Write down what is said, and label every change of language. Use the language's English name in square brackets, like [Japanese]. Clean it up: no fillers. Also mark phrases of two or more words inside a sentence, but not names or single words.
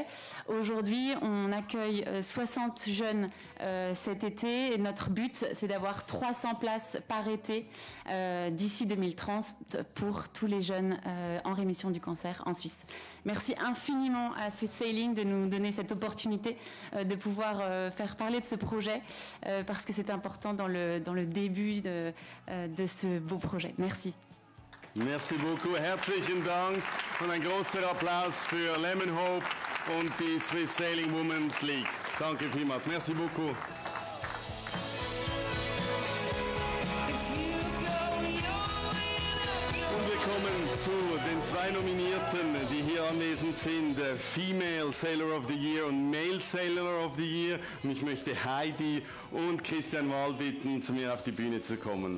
[French] Aujourd'hui, on accueille 60 jeunes cet été et notre but, c'est d'avoir 300 places par été d'ici 2030 pour tous les jeunes en rémission du cancer en Suisse. Merci infiniment à Swiss Sailing de nous donner cette opportunité de pouvoir faire parler de ce projet parce que c'est important dans le début de ce beau projet. Merci. Merci beaucoup, [German] herzlichen Dank und ein großer Applaus für Lemon Hope und die Swiss Sailing Women's League. Danke vielmals, [French] merci beaucoup. [German] kommen zu den 2 Nominierten, die hier anwesend sind, Female Sailor of the Year und Male Sailor of the Year. Und ich möchte Heidi und Christian Wahl bitten, zu mir auf die Bühne zu kommen.